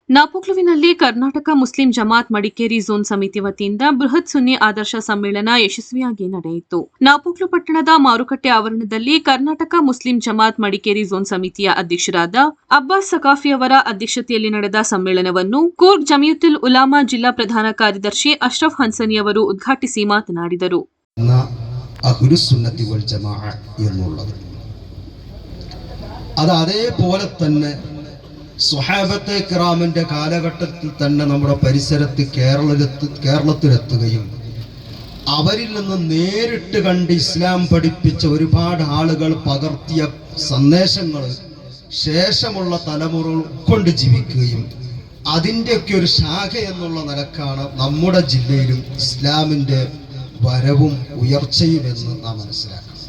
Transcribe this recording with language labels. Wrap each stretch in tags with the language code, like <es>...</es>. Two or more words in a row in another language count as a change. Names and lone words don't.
<kn>ನಾಪೋಕ್ಲುವಿನಲ್ಲಿ ಕರ್ನಾಟಕ ಮುಸ್ಲಿಂ ಜಮಾತ್ ಮಡಿಕೇರಿ ಝೋನ್ ಸಮಿತಿ ವತಿಯಿಂದ ಬೃಹತ್ ಸುನ್ನಿ ಆದರ್ಶ ಸಮ್ಮೇಳನ ಯಶಸ್ವಿಯಾಗಿ ನಡೆಯಿತು. ನಾಪೋಕ್ಲು ಪಟ್ಟಣದ ಮಾರುಕಟ್ಟೆ ಆವರಣದಲ್ಲಿ ಕರ್ನಾಟಕ ಮುಸ್ಲಿಂ ಜಮಾತ್ ಮಡಿಕೇರಿ ಝೋನ್ ಸಮಿತಿಯ ಅಧ್ಯಕ್ಷರಾದ ಅಬ್ಬಾಸ್ ಸಕಾಫಿ ಅವರ ಅಧ್ಯಕ್ಷತೆಯಲ್ಲಿ ನಡೆದ ಸಮ್ಮೇಳನವನ್ನು ಕೂರ್ಗ್ ಜಮಿಯತುಲ್ ಉಲಾಮಾ ಜಿಲ್ಲಾ ಪ್ರಧಾನ ಕಾರ್ಯದರ್ಶಿ ಅಶ್ರಫ್ ಹನ್ಸನಿ ಅವರು ಉದ್ಘಾಟಿಸಿ ಮಾತನಾಡಿದರು.</kn> <ml>സ്വഹാബത്തെ കിറാമിന്റെ കാലഘട്ടത്തിൽ തന്നെ നമ്മുടെ പരിസരത്ത് കേരളത്തിലെത്തുകയും അവരിൽ നിന്ന് നേരിട്ട് കണ്ട് ഇസ്ലാം പഠിപ്പിച്ച ഒരുപാട് ആളുകൾ പകർത്തിയ സന്ദേശങ്ങൾ ശേഷമുള്ള തലമുറ കൊണ്ട് ജീവിക്കുകയും അതിൻ്റെയൊക്കെ ഒരു ശാഖ എന്നുള്ള നിലക്കാണ് നമ്മുടെ ജില്ലയിലും ഇസ്ലാമിൻ്റെ വരവും ഉയർച്ചയും എന്ന് നാം മനസ്സിലാക്കണം.</ml>